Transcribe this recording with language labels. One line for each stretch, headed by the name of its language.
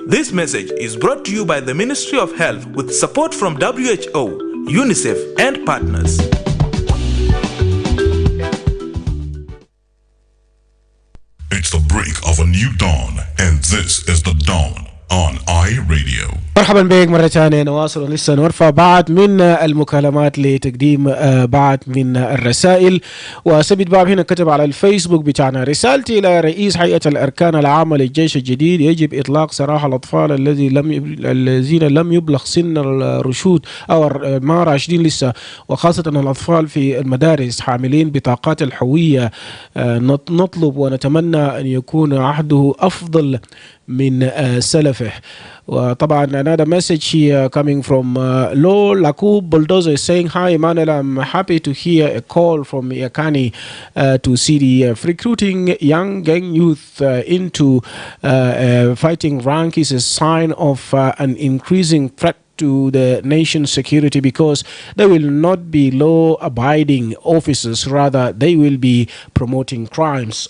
English: This message is brought to you by the Ministry of Health with support from WHO, UNICEF, and partners. It's the break of a new dawn, and this is the dawn on iRadio.
Arabic: مرحبا بك مرة ثانية. نواصل لسه نرفع بعض من المكالمات لتقديم بعض من الرسائل. وسبت باب هنا كتب على الفيسبوك بتاعنا: رسالتي إلى رئيس هيئة الأركان العامة للجيش الجديد: يجب إطلاق سراح الأطفال الذين لم يبلغ سن الرشود أو ما راشدين لسه، وخاصة الأطفال في المدارس حاملين بطاقات الهوية. نطلب ونتمنى أن يكون عهده أفضل من سلفه.
English: وطبعا another message here coming from Lo Lakub Bulldozer is saying, hi Emmanuel, I'm happy to hear a call from Yakani to CDF. Recruiting young gang youth into fighting rank is a sign of an increasing threat to the nation's security, because they will not be law-abiding officers, rather they will be promoting crimes.